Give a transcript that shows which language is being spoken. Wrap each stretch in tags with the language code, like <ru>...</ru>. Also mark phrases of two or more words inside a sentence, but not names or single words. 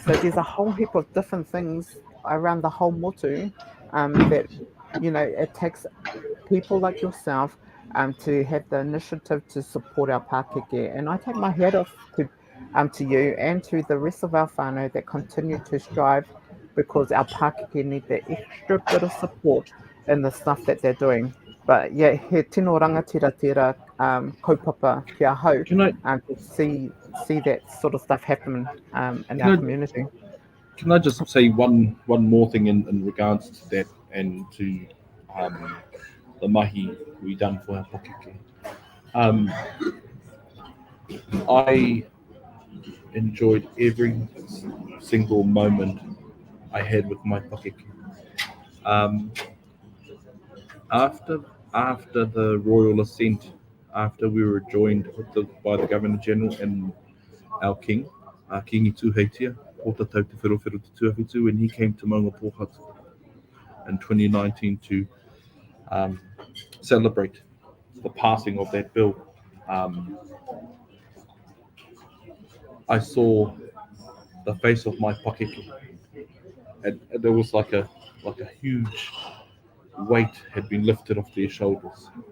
<en>So there's a whole heap of different things around the whole motu that, it takes people like yourself to have the initiative to support our Pākeke. And I take my hat off to you and to the rest of our whānau that continue to strive because our Pākeke need that extra bit of support in the stuff that they're doing. But yeah,</en> <mi>he tino rangatira kaupapa kia hau</mi> <en>Can I to see that sort of stuff happen in can our I community. can I just say one more thing in regards to that and to um, the mahi we done for our pakeke. Um, I enjoyed every single moment I had with my pakeke. Um, after the royal ascent, after we were joined by the Governor General and our king,</en> <mi>Kingi Tuheitia, o te tau te whirawhiro te tuawhitu,</mi> <en>when he came to Maunga Pohatu in 2019 to celebrate the passing of that bill. I saw the face of my pakeke, and there was like a huge weight had been lifted off their shoulders,</en>